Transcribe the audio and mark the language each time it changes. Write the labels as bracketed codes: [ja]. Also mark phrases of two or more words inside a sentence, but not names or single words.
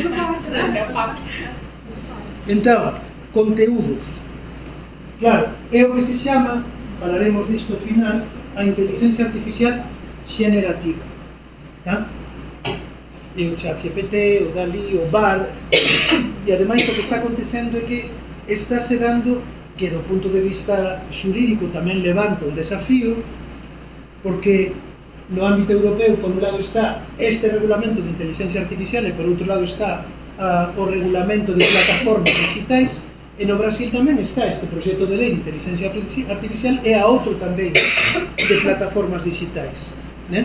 [pt] É o Papa. Então, conteúdos. [gl] Claro, é o que se chama, falaremos disto ao final, a inteligencia artificial generativa. [pt] Tá? [gl] É o ChatGPT, o DALL-E, o BAR, e ademais o que está acontecendo é que está se dando, que do punto de vista xurídico tamén levanta un desafío, porque no ámbito europeo, por un lado está este regulamento de inteligencia artificial e por outro lado está o regulamento de plataformas digitais, e no Brasil tamén está este proxecto de lei de inteligencia artificial e a outro tamén de plataformas digitais, né?